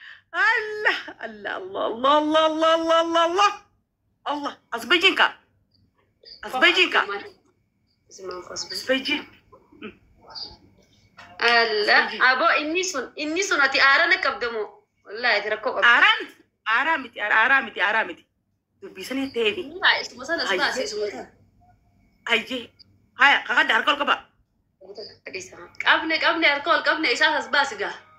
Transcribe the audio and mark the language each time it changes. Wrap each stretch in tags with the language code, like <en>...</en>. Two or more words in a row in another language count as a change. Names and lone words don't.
<om>Allah, Allah, Allah, Allah, Allah, Allah, Allah. Allah, as bayin ka. As bayin ka. As bayin. Allah, Abu inni sun, inni sun ati aara na qabda moo? Wallaahi ati rakkoo qabda. Aaraa miti, aaraa miti, aaraa, aaraa miti, aaraa miti. Dubbii sanii ta'eefi. Haa, isuma sana as baase, isuma sana. Ayyee. Haya, kakadda harka ol qaba. Qabne, qabne, harka ol qabne, isaas as baasi gaa.</om>